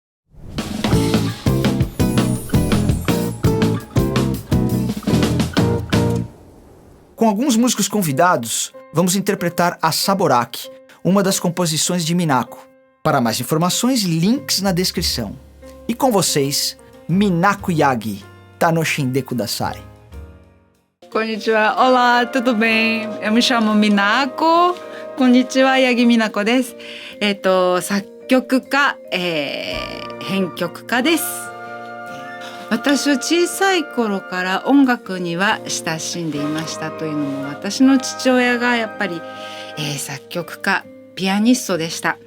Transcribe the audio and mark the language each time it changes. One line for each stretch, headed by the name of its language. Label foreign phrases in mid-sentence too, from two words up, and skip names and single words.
Portuguese: Com alguns músicos convidados, vamos interpretar a Saboraki, uma das composições de Minako. Para mais informações, links na descrição. E com vocês, Minako Yagi,
Japanese: 楽しんでください.
Portuguese: Konnichiwa, olá, tudo bem? Eu me chamo Minako.
Japanese: Konnichiwa, Yagi Minako です。作曲家、編曲家です。私は小さい頃から音楽には親しんでいましたというのも、私の父親がやっぱり、作曲家、ピアニストでした。